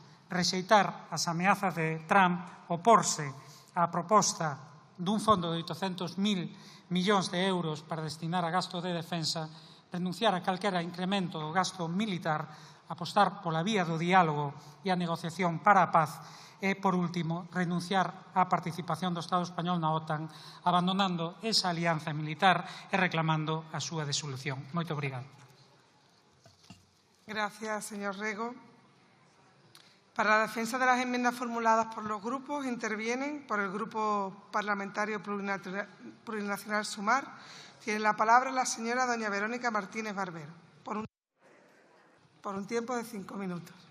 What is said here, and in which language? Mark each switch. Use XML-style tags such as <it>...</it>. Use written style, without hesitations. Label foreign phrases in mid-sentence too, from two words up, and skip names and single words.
<gl>Rexeitar as ameazas de Trump, oporse á proposta dun fondo de 800.000 millóns de euros para destinar a gasto de defensa, renunciar a calquera incremento do gasto militar, apostar pola vía do diálogo e a negociación para a paz e, por último, renunciar á participación do Estado español na OTAN, abandonando esa alianza militar e reclamando a súa disolución. Moito obrigado.</gl> <es>Gracias, señor Rego. Para la defensa de las enmiendas formuladas por los grupos, intervienen por el Grupo Parlamentario Plurinacional Sumar. Tiene la palabra la señora doña Verónica Martínez Barbero, por un tiempo de 5 minutos.</es>